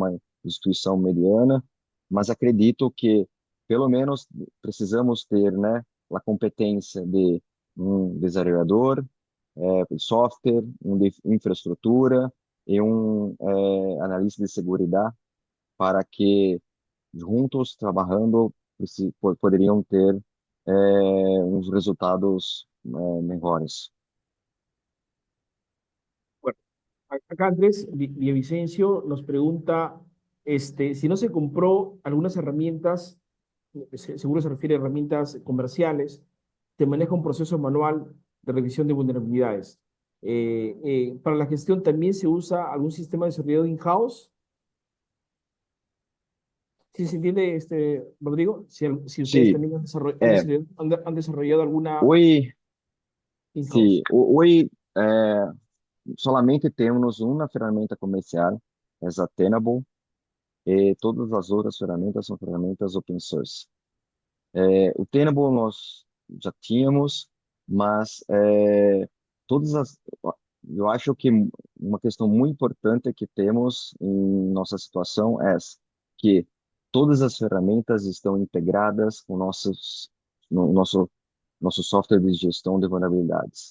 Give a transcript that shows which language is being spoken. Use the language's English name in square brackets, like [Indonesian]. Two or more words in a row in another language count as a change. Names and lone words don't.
[Portuguese] uma instituição mediana, mas acredito que pelo menos precisamos ter, né, a competência de um desenvolvedor de software, de infraestrutura e analista de segurança para que juntos trabalhando poderiam ter uns resultados melhores. [Spanish] Bueno, acá Andrés Villavicencio nos pregunta si no se compró algunas herramientas, seguro se refiere a herramientas comerciales, te maneja un proceso manual de revisión de vulnerabilidades. Para la gestión también se usa algún sistema de seguridad in-house. ¿Sí se entiende, Rodrigo? Si ustedes [Portuguese] Sim, [Spanish] también han desarrollado alguna [Portuguese] hoje, sim, [Spanish] in-house. [Portuguese] hoje solamente temos uma ferramenta comercial, é a Tenable, e todas as outras ferramentas são ferramentas [English] open source. [Portuguese] O Tenable nós já tínhamos, mas todas as, eu acho que uma questão muito importante que temos em nossa situação é que todas as ferramentas estão integradas com no nosso software de gestão de vulnerabilidades.